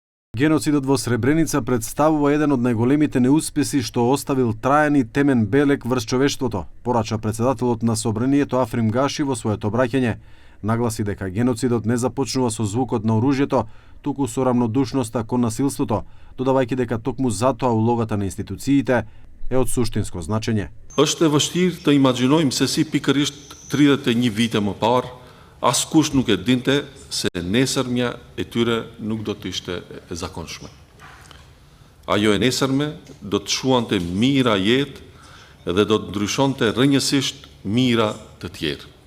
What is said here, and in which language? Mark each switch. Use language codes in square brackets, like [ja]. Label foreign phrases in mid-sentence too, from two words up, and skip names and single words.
[mk] Геноцидот во Сребреница представува еден од најголемите неуспеси што оставил траен и темен белег врз човештвото, порача председателот на Собранието Африм Гаши во своето обраќање. Нагласи дека геноцидот не започнува со звукот на оружјето, туку со рамнодушноста кон насилството, додавајќи дека токму затоа улогата на институциите е од суштинско значење. [sq] Është e vështirë të imagjinojmë se si pikërisht 31 vite më parë askush nuk e dinte se nesërmja e tyre nuk do të ishte e zakonshme. Ajo e nesërme do të shuante mira jetë dhe do të ndryshonte rrënjësisht mira të tjerë.